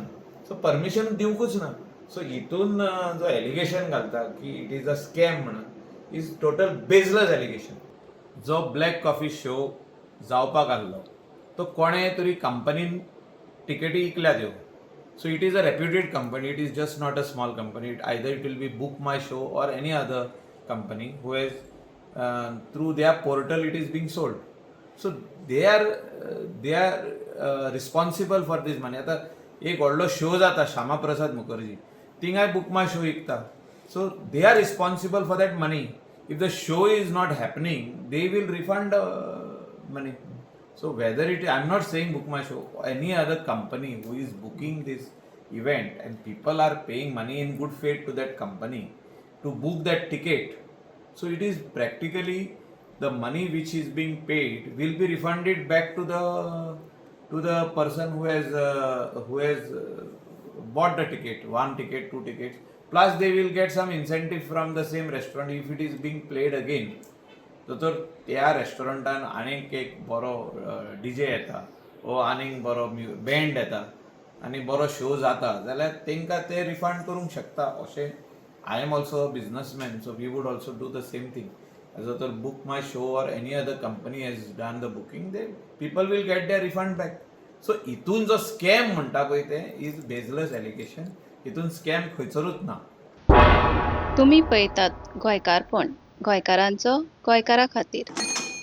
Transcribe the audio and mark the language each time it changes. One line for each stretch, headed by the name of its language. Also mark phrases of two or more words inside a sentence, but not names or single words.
Konkani: सो परमिशन दिवंकूच ना. सो हितून जो एलिगेशन घालता की
English: it is a scam
Konkani: म्हणून
English: is total baseless allegation.
Konkani: जो ब्लॅक कॉफी शो जावपाक आसलो तो कोणे तरी कंपनीन टिकेटी इकल्या त्यो.
English: so it is a reputed company. it is just not a small company. either it will be Book My Show or any other company who has through their portal it is being sold. So they are responsible for this money.
Konkani: आता एक व्हडलो शो जाता श्यामा प्रसाद मुखर्जी थिंगाय बुक माय शो विकता.
English: so they are responsible for that money. if the show is not happening they will refund money. So whether I'm not saying Book My Show, any other company who is booking this event and people are paying money in good faith to that company to book that ticket, so it is practically the money which is being paid will be refunded back to the person who has bought the ticket, 1 ticket, 2 tickets, plus they will get some incentive from the same restaurant if it is being played again.
Konkani: तर त्या रेस्टॉरंटान आनीक एक बरो डीजे येता वो आनीक बरो बँड येता आनी बरो शो जाता जाल्यार तांकां ते रिफंड करूंक शकता अशें.
English: I am also a businessman, so we would also do the same thing. जर Book My Show or any other company has done the booking, they people will get their refund back.
Konkani: सो हितून जो स्कॅम म्हणटा पळय ते
English: is baseless allegation.
Konkani: हितून स्कॅम खंयसरूच ना. तुम्ही पळयतात गोंयकारपण, गोंयकारांचो गोंयकारा खातीर.